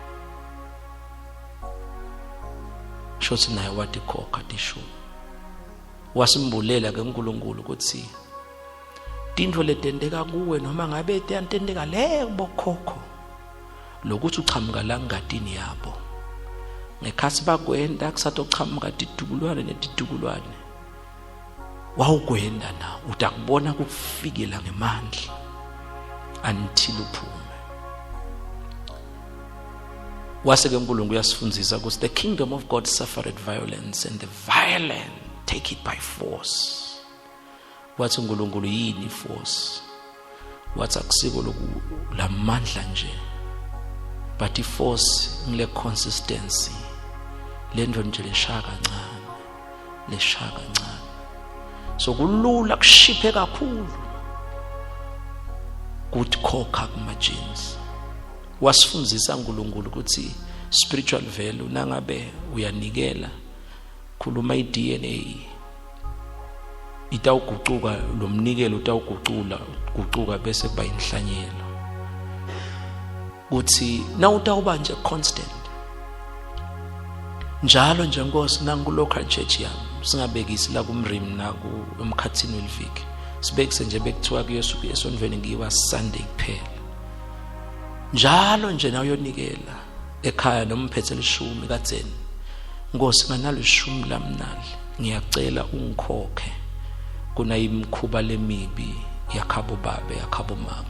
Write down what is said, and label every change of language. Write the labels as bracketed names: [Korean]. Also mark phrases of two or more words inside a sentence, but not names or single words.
[Swati] Shothi naye wathi khokha tishumi, wasimbulela ke uNkulunkulu ukuthi tintfo letendeka kuwe noma ngabe tiyantendeka le bokhokho lokuthi uchamuka la ngadini yabo, ngekhathi bakwenda kusatochamuka titukulwane netitukulwane, wawukwenda na utakubona kufikela ngemandla until uphume. Waseke uNkulunkulu uyasifundzisa ukuthi [English] the kingdom of God suffered violence and the violent take it by force. [Swati] Wathi uNkulunkulu yini force? Wathi akusiko la mandla nje, but iforce ngile consistency, lento nje leshaka kancane. So kulula kushiphe kakhulu kuthi khokha kuma-jeans. Wasifundzisa uNkulunkulu ukuthi [English] spiritual value [Swati] nangabe uyanikela, khuluma i-DNA itawugucuka, lo mnikelo utawugucuka bese kuba inhlanyelo. Uthi na utawuba nje constant njalo nje Nkosi nangu- [English] local church [Swati] yami, singabekisi la kumrimi naku emkhathini weliviki, sibekise nje bekuthiwa kuyesuku esondweni ngiwa Sunday kuphela. Njalo nje na uyonikela ekhaya noma uphethe lishumi katseni, Nkosi nganalo ishumi lamnali ngiyacela ungikhokhe kuna imkhuba lemibi yakhabo babe yakhabo make.